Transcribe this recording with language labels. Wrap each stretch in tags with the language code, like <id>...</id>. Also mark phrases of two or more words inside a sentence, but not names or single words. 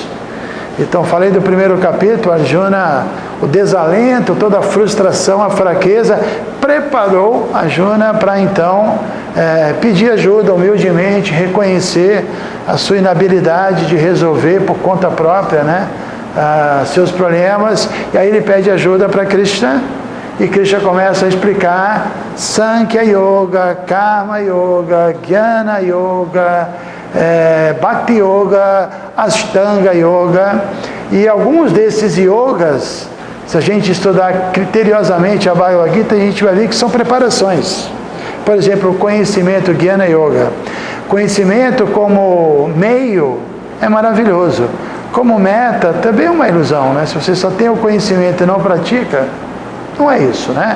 <pt>Então, falei do primeiro capítulo, Arjuna, o desalento, toda a frustração, a fraqueza, preparou Arjuna para então pedir ajuda humildemente, reconhecer a sua inabilidade de resolver por conta própria, né, seus problemas. E aí ele pede ajuda para Krishna, e Krishna começa a explicar Sankhya Yoga, Karma Yoga, Jnana Yoga, Bhakti Yoga, Ashtanga Yoga. E alguns desses yogas, se a gente estudar criteriosamente a Bhagavad Gita, a gente vai ver que são preparações. Por exemplo, o conhecimento Jnana Yoga. Conhecimento como meio é maravilhoso. Como meta também é uma ilusão, né? Se você só tem o conhecimento e não pratica, não é isso, né?</pt>